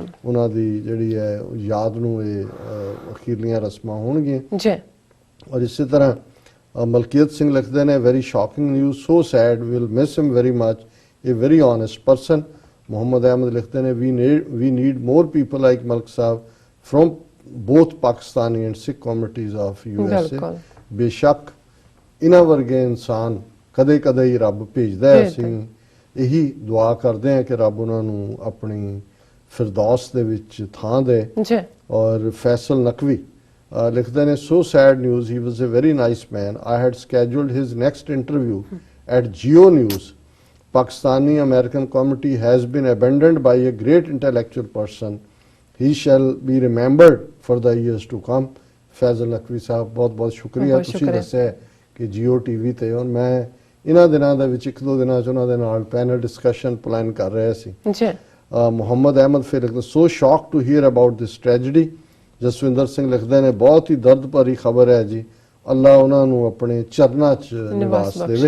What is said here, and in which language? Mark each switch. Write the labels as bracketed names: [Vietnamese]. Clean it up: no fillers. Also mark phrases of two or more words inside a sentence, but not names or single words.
[Punjabi] ਉਹਨਾਂ ਦੀ ਜਿਹੜੀ ਹੈ ਯਾਦ ਨੂੰ ਇਹ ਅਖੀਰਲੀਆਂ ਰਸਮਾਂ ਹੋਣਗੀਆਂ ਜੀ। ਔਰ ਇਸੇ ਤਰ੍ਹਾਂ ਮਲਕੀਤ ਸਿੰਘ ਲਿਖਦੇ ਨੇ, [English] very shocking news, so sad, will miss him very much, a very honest person. [Punjabi] ਮੁਹੰਮਦ ਅਹਿਮਦ ਲਿਖਦੇ ਨੇ, [English] we need more people like Malik Sahib from both Pakistani and Sikh communities of USA। [Punjabi] ਬੇਸ਼ੱਕ ਇਹਨਾਂ ਵਰਗੇ ਇਨਸਾਨ ਕਦੇ ਕਦੇ ਹੀ ਰੱਬ ਭੇਜਦਾ ਹੈ। ਅਸੀਂ ਇਹੀ ਦੁਆ ਕਰਦੇ ਹਾਂ ਕਿ ਰੱਬ ਉਹਨਾਂ ਨੂੰ ਆਪਣੀ ਫਿਰਦੌਸ ਦੇ ਵਿੱਚ ਥਾਂ ਦੇ। ਔਰ ਫੈਸਲ ਨਕਵੀ ਲਿਖਦੇ ਨੇ, [English] so sad news, he was a very nice man, I had scheduled his next interview at Geo News, Pakistani American community has been abandoned by a great intellectual person, he shall be remembered for the years to come। [Punjabi] ਫੈਜ਼ਲ ਨਕਵੀ ਸਾਹਿਬ ਬਹੁਤ ਬਹੁਤ ਸ਼ੁਕਰੀਆ। ਤੁਸੀਂ ਦੱਸਿਆ ਕਿ ਜੀਓ TV ਤੇ, ਔਰ ਮੈਂ ਇਹਨਾਂ ਦਿਨਾਂ ਦੇ ਵਿੱਚ ਇੱਕ ਦੋ ਦਿਨਾਂ 'ਚ ਉਹਨਾਂ ਦੇ ਨਾਲ [English] panel discussion plan [Punjabi] ਕਰ ਰਿਹਾ ਸੀ। ਮੁਹੰਮਦ ਅਹਿਮਦ ਫਿਰ ਲਿਖਦੇ, [English] so shock to hear about this tragedy. [Punjabi] ਜਸਵਿੰਦਰ ਸਿੰਘ ਲਿਖਦੇ ਨੇ, ਬਹੁਤ ਹੀ ਦਰਦ ਭਰੀ ਖਬਰ ਹੈ ਜੀ, ਅੱਲਾ ਉਹਨਾਂ ਨੂੰ ਆਪਣੇ ਚਰਨਾਂ 'ਚ ਨਿਵਾਸ ਦੇਵੇ।